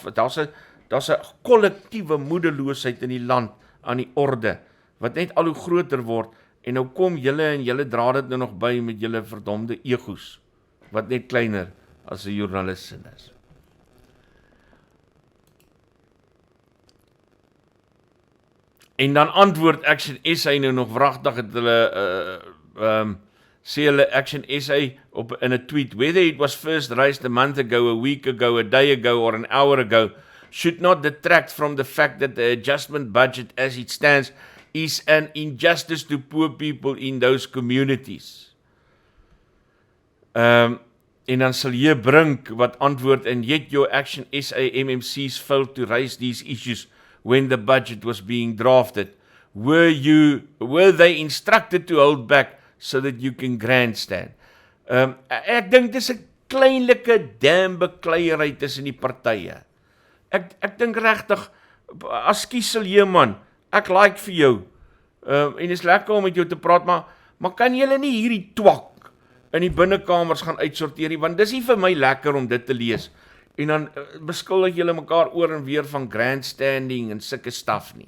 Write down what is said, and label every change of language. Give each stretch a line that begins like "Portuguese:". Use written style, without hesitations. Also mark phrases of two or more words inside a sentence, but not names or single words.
Afrikaans: Daar's 'n kollektiewe moedeloosheid in die land aan die orde, wat net al hoe groter word, en nou kom julle en julle dra dit nou nog by met julle verdomde egos, wat net kleiner as 'n joernalis is. En dan antwoord Action SA nou nog wragtig, het hulle sê hulle Action SA in 'n tweet,
English: whether it was first raised a month ago, a week ago, a day ago, or an hour ago, should not detract from the fact that the adjustment budget as it stands is an injustice to poor people in those communities.
Afrikaans: En dan sal jy Brink wat antwoord,
English: and yet your Action SA MMCs failed to raise these issues when the budget was being drafted. Were they instructed to hold back so that you can grandstand?
Afrikaans: Ek dink dis 'n kleinlike dambekleiery tussen die partye. Ek dink regtig, askies sal jy man, ek like vir jou, en is lekker om met jou te praat, maar kan julle nie hierdie twak in die binnekamers gaan uitsorteer nie, want dis nie vir my lekker om dit te lees, en dan beskuldig julle mekaar oor en weer van grandstanding en sulke staf nie.